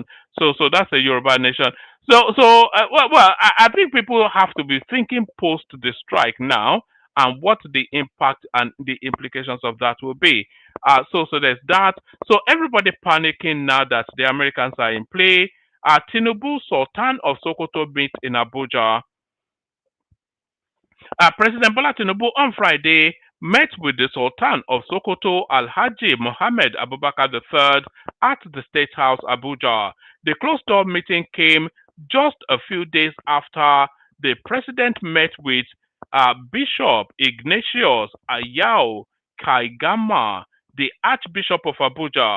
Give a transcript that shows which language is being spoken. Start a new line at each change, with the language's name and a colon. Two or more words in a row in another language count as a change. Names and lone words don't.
English: So that's a Yoruba nation. I think people have to be thinking post the strike now and what the impact and the implications of that will be. So there's that. So everybody panicking now that the Americans are in play. Tinubu, Sultan of Sokoto meet in Abuja. President Bola Tinubu on Friday met with the Sultan of Sokoto, Alhaji Mohammed Abubakar III, at the State House, Abuja. The closed-door meeting came just a few days after the president met with Bishop Ignatius Ayao Kaigama, the Archbishop of Abuja.